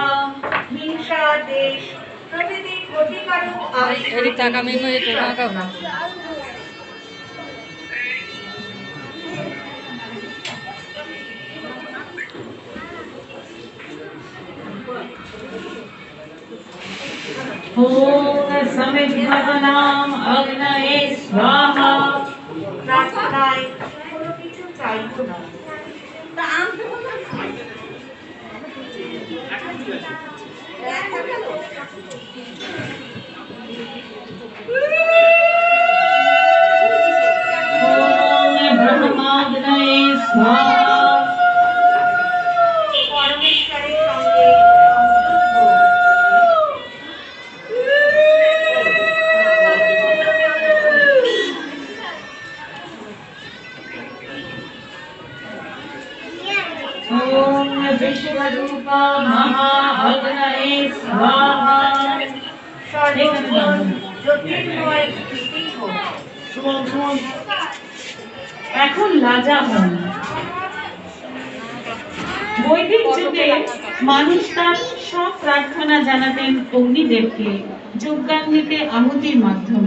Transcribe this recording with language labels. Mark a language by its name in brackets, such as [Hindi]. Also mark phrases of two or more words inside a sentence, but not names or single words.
[Bangla] হিংসা দেশ প্রভৃতি ক্ষতিকারক [Sanskrit] ओम समिद्धवनाम अग्नये स्वाहा। [Bangla] প্রার্থনায় কোনো কিছু চাইব না। [Sanskrit] ओम ब्रह्माग्नये स्वाहा। [Bangla] পরমেশ্বরের সঙ্গে [Sanskrit] ओम विश्वरूप महा अग्नये स्वाहा। [Bangla] সর্বগুণ জ্যোতির্ময় স্থিতি হোক। এখন লাজা হন। বৈদিক যুগে মানুষ তার সব প্রার্থনা জানাতেন অগ্নিদেবকে যজ্ঞাগ্নিতে আহুতির মাধ্যমে।